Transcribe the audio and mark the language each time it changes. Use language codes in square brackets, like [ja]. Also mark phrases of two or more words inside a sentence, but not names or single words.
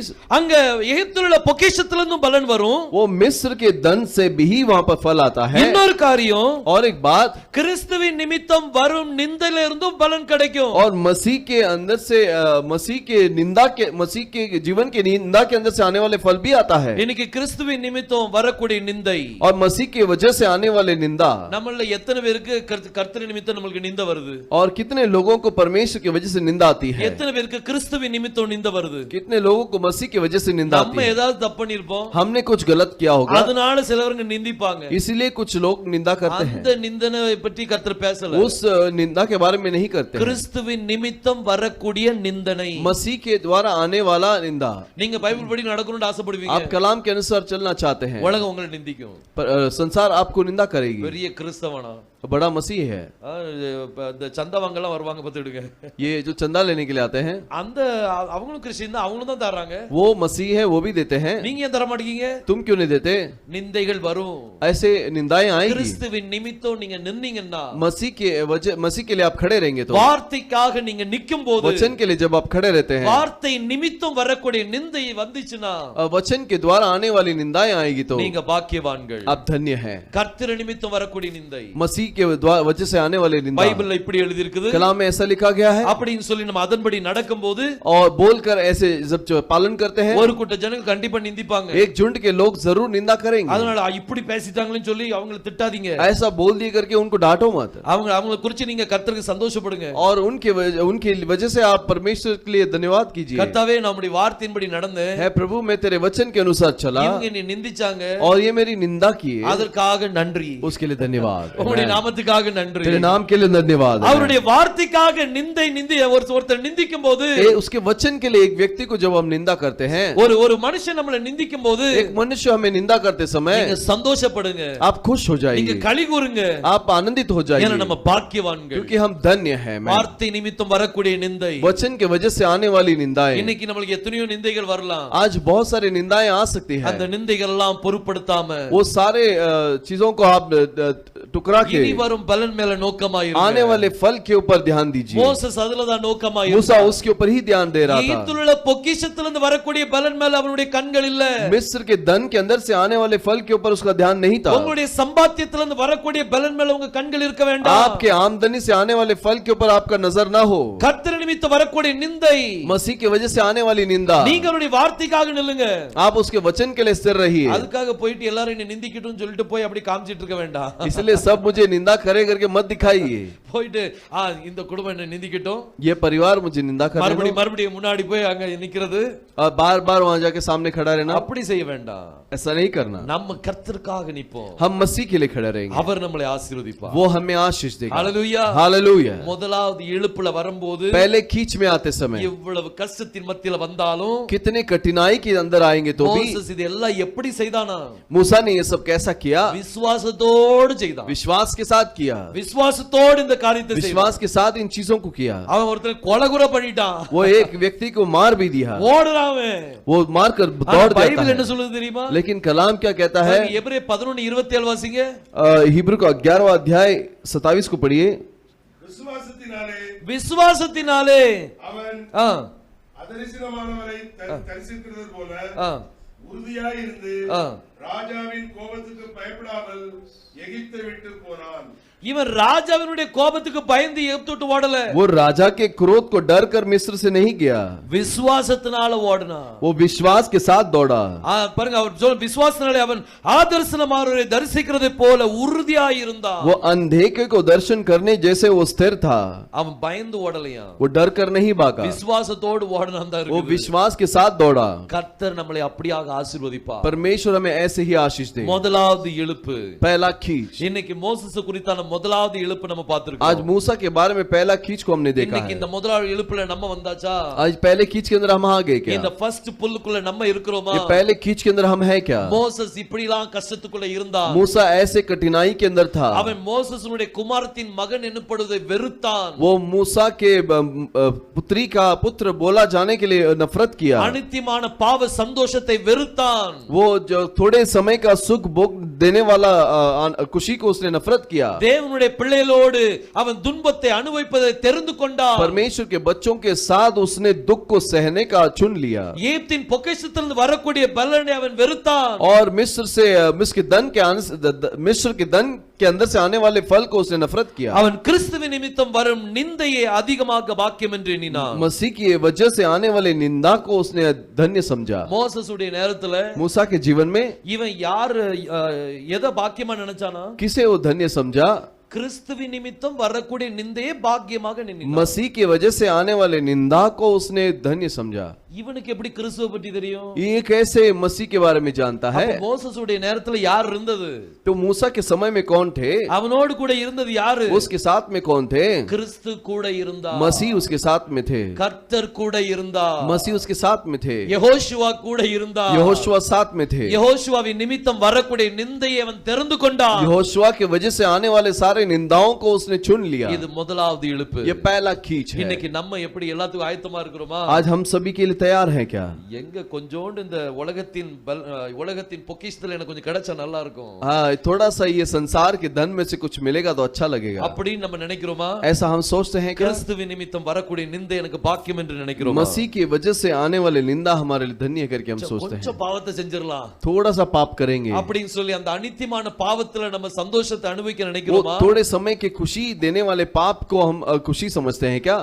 [ta] அங்க எகிப்தில் உள்ள பொக்கிஷத்திலிருந்து பலன் வரும். [hi] वो मिस्र के धन से भी वहां पर फल आता है। [ta] இன்னொரு காரியம், [hi] और एक बात, [ta] கிறிஸ்துவின் நிமித்தம் வரும் நிந்தையில இருந்தும் பலன் கிடைக்கும். [hi] और मसीह के अंदर से मसीह के जीवन के निंदा के अंदर से आने वाले फल भी आता है। [ta] இன்னைக்கு கிறிஸ்துவின் நிமித்தம் வரக்கூடிய நிந்தை, [hi] और मसीह की वजह से आने वाले निंदा, [ta] நம்மள எத்தனை பேருக்கு கர்த்தர் நிமித்தம் நமக்கு நிந்தை வருது? [hi] और कितने लोगों को परमेश्वर की वजह से निंदा आती है? [ta] எத்தனை பேருக்கு கிறிஸ்துவின் நிமித்தம் நிந்தை வருது? [hi] कितने लोगों को मसीह की वजह से निंदा आती [ta] நம்ம [hi] है? [ta] ஏதாவது தப்பு பண்ணிருப்போம், [hi] हमने कुछ गलत किया होगा, [ta] அதனால சிலவங்க நிந்திப்பாங்க. [hi] इसलिए कुछ लोग निंदा करते हैं। [ta] அந்த நிந்தனை பற்றி கர்த்தர் பேசல. [hi] उस निंदा के बारे में नहीं करते हैं। [ta] கிறிஸ்துவின் நிமித்தம் வரக்கூடிய நிந்தனை, [hi] मसीह के द्वारा आने वाला निंदा। [ta] நீங்க பைபிள் படி நடக்கணும்னு ஆசைப்படுவீங்க, [hi] आप कलाम के अनुसार चलना चाहते हैं, [ta] உலகம் உங்களை நிந்திக்கும். [hi] संसार आपको निंदा करेगी। [ta] பெரிய கிறிஸ்தவனா, [hi] बड़ा मसीह है, [ta] இந்த சந்தவங்கெல்லாம் வருவாங்க பார்த்துடுங்க, [hi] ये जो चंदा लेने के लिए आते हैं, [ta] அந்த அவங்களும் கிறிஸ்டியன் தான், அவங்களும் தான் தர்றாங்க. [hi] वो मसीह है, वो भी देते हैं। [ta] நீங்க ஏன் தர மாட்டீங்க? [hi] तुम क्यों नहीं देते? [ta] நிந்தைகள் வரும். [hi] ऐसे निंदाएं आएंगी। [ta] கிறிஸ்துவின் நிமித்தம் நீங்க நின்னீங்கன்னா, [hi] मसीह के लिए आप खड़े रहेंगे तो, [ta] வார்த்தைக்காக நீங்க நிக்கும் போது, [hi] वचन के लिए जब आप खड़े रहते हैं, [ta] வார்த்தை निमित्तம் வரக்கூடிய நிந்தை வந்துச்சுன்னா, [hi] वचन के द्वारा आने वाली निंदाएं आएगी तो [ta] நீங்க பாக்கியவான்கள், [hi] आप धन्य हैं। [ta] கர்த்தர் निमित्तம் வரக்கூடிய நிந்தை, [hi] मसीह के वजह से आने वाले निंदा, [ta] பைபிள்ல இப்படி எழுதி இருக்குது, [hi] कलाम में ऐसा लिखा गया है। [ta] அப்படின்னு சொல்லி நம்ம அதன்படி நடக்கும்போது, [hi] और बोलकर ऐसे जब पालन करते हैं, [ta] ஒரு கூட்ட ஜனங்க கண்டிப்பா நிந்திப்பாங்க. [hi] एक झुंड के लोग जरूर निंदा करेंगे। [ta] அதனால இப்படி பேசிட்டாங்கன்னு சொல்லி அவங்களை திட்டாதீங்க, [hi] ऐसा बोल दिए करके उनको डांटो मत। [ta] அவங்களை குறிச்சு நீங்க கர்த்தருக்கு சந்தோஷப்படுங்க. [hi] और उनकी वजह से आप परमेश्वर के लिए धन्यवाद कीजिए। [ta] கர்த்தாவே, நம்முடைய வார்த்தையின்படி நடந்து, [hi] है प्रभु, मैं तेरे वचन के अनुसार चला, [ta] இவங்க என்னை நிந்திச்சாங்க, [hi] और ये मेरी निंदा किए, [ta] அதற்காக நன்றி, [hi] उसके लिए धन्यवाद। [ta] உம்முடைய நாமத்துக்காக நன்றி, [hi] तेरे नाम के लिए धन्यवाद। [ta] அவருடைய வார்த்தைக்காக நிந்தை ஒருத்தர் நிந்திக்கும் போது, [hi] उसके वचन के लिए एक व्यक्ति को जब हम निंदा करते हैं, [ta] ஒரு மனுஷன் நம்மளை நிந்திக்கும் போது, [hi] एक मनुष्य हमें निंदा करते समय, [ta] நீங்க சந்தோஷப்படுங்க, [hi] आप खुश हो [ta] நீங்க [hi] जाइए, [ta] களி கூறுங்க, [hi] आप आनंदित हो जाइए, [ta] ஏன்னா நம்ம பாக்கியவான்கள். [hi] क्योंकि हम धन्य हैं। [ta] வார்த்தை நிமித்தம் வரக்கூடிய நிந்தை, [hi] वचन के वजह से आने वाली निंदाएं, [ta] இன்னைக்கு நம்மளுக்கு எத்தனையோ நிந்தைகள் வரலாம், [hi] आज बहुत सारी निंदाएं आ सकती हैं। [ta] அந்த நிந்தைகள் எல்லாம் பொருட்படுத்தாம, [hi] वो सारे चीजों को आप टुकरा के [ta] இனி வரும் பலன் மேல நோக்கமாயிருங்க. [hi] आने वाले फल के ऊपर ध्यान दीजिए। [ta] மோசேஸ் அதுலதான் நோக்கமாயிருந்தான். [hi] मूसा उसके ऊपर ही ध्यान दे रहा था। [ta] எகிப்திலுள்ள பொக்கிஷத்திலிருந்து வரக்கூடிய பலன் மேல அவனுடைய கண்கள் இல்ல, [hi] मिस्र के धन के अंदर से आने वाले फल के ऊपर उसका ध्यान नहीं था। [ta] உங்களுடைய சம்பாத்தியத்திலிருந்து வரக்கூடிய பலன் மேல உங்க கண்கள் இருக்க வேண்டாம். [hi] आपके आमदनी से आने वाले फल के ऊपर आपका नजर ना हो। [ta] கர்த்தர் நிமித்தம் வரக்கூடிய நிந்தை, [hi] मसीह की वजह से आने वाली निंदा, [ta] நீங்க அவருடைய வார்த்தைக்காக நில்லுங்க. [hi] आप उसके वचन के लिए स्थिर रहिए। [ta] அதுக்காக போயிட்டு எல்லாரும் என்ன நிந்திக்கிட்டுன்னு சொல்லிட்டு போய் அப்படி காமிச்சிட்டு இருக்க வேண்டாம். [hi] इसलिए सब मुझे निंदा करे करके मत दिखाइए। [ta] போயிட்டு இந்த குடும்பம் என்ன நிந்திக்கிட்டோம், [hi] ये परिवार मुझे निंदा करे, [ta] மறுபடியும் முன்னாடி போய் அங்க நிக்கிறது, [hi] और बार बार वहां जाके सामने खड़ा रहना, [ta] அப்படி செய்ய வேண்டாம். [hi] ऐसा नहीं करना। [ta] நம்ம கர்த்தருக்காக நிப்போம், [hi] हम मसीह के लिए खड़े रहेंगे, [ta] அவர் நம்மளை ஆசீர்வதிப்பார். [hi] वो हमें आशीष देगा। [ta] ஹalleluya, [hi] हालेलुया। [ta] முதலாவது இழுப்புல வரும்போது, [hi] पहले खींच में आते समय [ta] எவ்வளவு கஷ்டத்தின் மத்தியில வந்தாலும், [hi] कितने कठिनाई के अंदर आएंगे तो भी [ta] மோசேஸ் இதெல்லாம் எப்படி செய்தானா? [hi] मूसा ने ये सब कैसा किया? [ta] விசுவாசத்தோடு செய்தான், [hi] विश्वास के साथ किया, [ta] விசுவாசத்தோடு இந்த காரியத்தை செய்தான். [hi] विश्वास के साथ इन चीजों को किया। [ta] அவன் ஒருத்தன் கொலைகுற பண்ணிட்டான், [hi] वो एक व्यक्ति को मार भी दिया, [ta] ஓடுறான் அவன். [hi] वो मार कर दौड़ [ta] பைபிள் [hi] जाता [ta] என்ன [hi] है। [ta] சொல்லுது தெரியுமா? [hi] लेकिन कलाम क्या कहता है? [ta] எபிரேயர் 11:27 வாசிங்க. [hi] हिब्रू का 11वां अध्याय 27 को पढ़िए। [ta] விசுவாசத்தினாலே அவன் ஆ, அதரிசனமானவரை தரிசிக்கிறது போல ஆ, உறுதியாயிருந்து ஆ. ராஜாவின் கோபத்துக்கு பயப்படாமல் எகிப்தை விட்டு போனான். இவன் ராஜாவினுடைய கோபத்துக்கு பயந்து எகிப்து விட்டு ஓடல, [hi] वो राजा के क्रोध को डर कर मिस्र से नहीं गया, [ta] விசுவாசத்தினால ஓடுனா. [hi] वो विश्वास के साथ दौड़ा। [ta] பாருங்க, அவர் விசுவாசத்தினாலே அவன் ஆதர்சனமானவரை தரிசிக்கிறது போல உறுதியாய் இருந்தான். [hi] वो अंधेरे को दर्शन करने जैसे वो स्थिर था, [ta] அவன் பயந்து ஓடலையா, [hi] वो डर कर नहीं भागा, [ta] விசுவாசத்தோடு ஓடனான் தான் [hi] वो [ta] இருக்குது. [hi] विश्वास के साथ दौड़ा। [ta] கர்த்தர் நம்மளை அப்படியாக ஆசீர்வதிப்பார். [hi] परमेश्वर हमें ऐसे ऐसे ही आशीष दे। [ta] முதலாவது இழுப்பு [hi] पहला खींच। [ta] இன்னைக்கு மோசஸ் குறித்தான முதலாவது இழுப்பு நம்ம பார்த்திருக்கோம். [hi] आज मूसा के बारे में पहला खींच को हमने देखा [ta] இன்னைக்கு [hi] है। [ta] இந்த முதலாவது இழுப்புல நம்ம வந்தாச்சா? [hi] आज पहले खींच के अंदर हम आ गए क्या? [ta] இந்த ஃபர்ஸ்ட் புல்லுக்குள்ள நம்ம இருக்கிறோமா? [hi] ये पहले खींच के अंदर हम है क्या? [ta] மோசஸ் இப்படிலாம் கஷ்டத்துக்குள்ள இருந்தான். [hi] मूसा ऐसे कठिनाई के अंदर था। [ta] அவன் மோசஸுடைய குமாரத்தின் மகன் என்னப்படுவதை வெறுத்தான். [hi] वो मूसा के पुत्री का पुत्र बोला जाने के लिए नफरत किया। [ta] அனித்தியமான பாவ சந்தோஷத்தை வெறுத்தான். [hi] वो जो थोड़े समय का सुख भोग देने वाला खुशी को उसने नफरत किया। [ta] தேவனுடைய பிள்ளைகளோடு அவன் துன்பத்தை அனுபவிப்பதை தெரிந்து கொண்டான். [hi] परमेश्वर के बच्चों के साथ उसने दुख को सहने का चुन लिया। [ta] எகிப்தின் பொக்கிஷத்திலிருந்து வரக்கூடிய பலனை அவன் வெறுத்தான். [hi] और मिस्र के धन के अंदर से आने वाले फल को उसने नफरत किया। [ta] அவன் கிறிஸ்துவின் நிமித்தம் வரும் நிந்தையை அதிகமாக பாக்கியம் என்று எண்ணினான். [hi] मसीह की वजह से आने वाले निंदा को उसने धन्य समझा। [ta] மோசஸுடைய நேரத்துல [hi] मूसा के जीवन में [ta] இவன் யாரு எதை பாக்கியமா நினைச்சானா? [hi] किसे वो धन्य समझा? [ta] கிறிஸ்துவின் நிமித்தம் வரக்கூடிய நிந்தையை பாக்கியமாக நினைத்தான். [hi] मसीह की वजह से आने वाले निंदा को उसने धन्य समझा। [ta] இவனுக்கு எப்படி கிறிஸ்துவை பற்றி தெரியும்? [hi] ये कैसे मसीह के बारे में जानता है? [ta] அப்ப மோசஸுடைய நேரத்துல யார் இருந்தது? [hi] तो मूसा के समय में कौन थे? [ta] அவனோடு கூட இருந்தது யாரு? [hi] उसके साथ में कौन थे? [ta] கிறிஸ்து கூட இருந்தார். [hi] मसीह उसके साथ में थे। [ta] கர்த்தர் கூட இருந்தார். [hi] मसीह उसके साथ में थे। [ta] யெகோஷுவா கூட இருந்தார். [hi] यहोशुआ साथ में थे। [ta] யெகோஷுவாவின் நிமித்தம் வரக்கூடிய நிந்தையை அவன் தெரிந்து கொண்டான். [hi] यहोशुआ के वजह से आने वाले सारे निंदाओं को उसने चुन लिया। [ta] இது முதலாவது இழுப்பு. [hi] ये पहला खींच है। [ta] இன்னைக்கு நம்ம எப்படி எல்லாத்துக்கும் ஆயத்தமா இருக்கிறோமா? [hi] आज हम सभी के लिए तैयार हैं क्या? [ta] எங்க கொஞ்சோண்டு இந்த உலகத்தின் பொக்கிஷத்துல எனக்கு கொஞ்சம் கிடைச்சா நல்லா இருக்கும். [hi] थोड़ा सा ये संसार के धन में से कुछ मिलेगा तो अच्छा लगेगा। [ta] அப்படின்னு நம்ம நினைக்கிறோமா? [hi] ऐसा हम सोचते हैं क्या? [ta] கிறிஸ்துவின் நிமித்தம் வரக்கூடிய நிந்தை எனக்கு பாக்கியம் என்று நினைக்கிறோமா? [hi] मसीह की वजह से आने वाले निंदा हमारे लिए धन्य करके हम सोचते हैं। [ta] கொஞ்சம் பாவத்தை செஞ்சிரலாம் [hi] थोड़ा सा पाप करेंगे [ta] அப்படின்னு சொல்லி அந்த அனித்தியமான பாவத்துல நம்ம சந்தோஷத்தை அனுபவிக்க [hi] वो [ta] நினைக்கிறோமா? [hi] थोड़े समय की खुशी देने वाले पाप को हम खुशी समझते हैं क्या?